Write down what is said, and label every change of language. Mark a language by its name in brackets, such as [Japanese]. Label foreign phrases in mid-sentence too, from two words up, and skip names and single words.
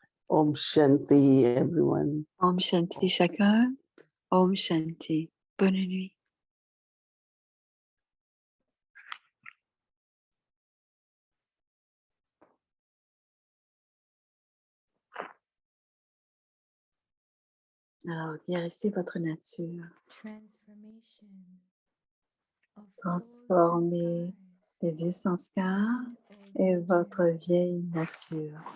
[Sanskrit] ॐ शान्ति, [English] everyone. [Sanskrit] ॐ शान्ति [French] chacun. [Sanskrit] ॐ शान्ति. [French] Bonne nuit. Alors, guérissez votre nature. Transformez les vieux sanskars et votre vieille nature.